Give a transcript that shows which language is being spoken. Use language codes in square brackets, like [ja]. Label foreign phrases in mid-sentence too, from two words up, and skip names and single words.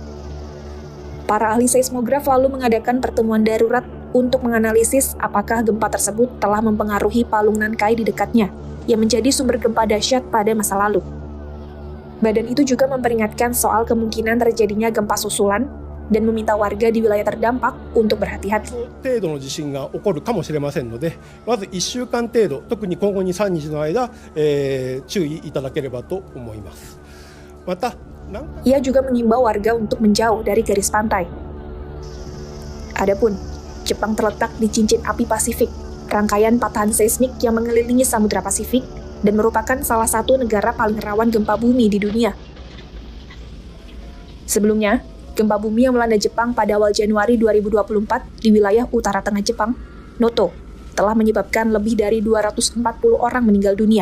[id] Para ahli seismograf lalu mengadakan pertemuan darurat untuk menganalisis apakah gempa tersebut telah mempengaruhi palung Nankai di dekatnya yang menjadi sumber gempa dahsyat pada masa lalu. Badan itu juga memperingatkan soal kemungkinan terjadinya gempa susulan dan meminta warga di wilayah terdampak untuk berhati-hati. [ja] 程度の地震が起こるかもしれませんので、まず1週間程度、特に今後2、3日の間、注意いただければと思います。また、 [id] Ia juga mengimbau warga untuk menjauh dari garis pantai. Adapun, Jepang terletak di cincin api Pasifik, rangkaian patahan seismik yang mengelilingi Samudra Pasifik dan merupakan salah satu negara paling rawan gempa bumi di dunia. Sebelumnya, gempa bumi yang melanda Jepang pada awal Januari 2024 di wilayah utara tengah Jepang, Noto, telah menyebabkan lebih dari 240 orang meninggal dunia.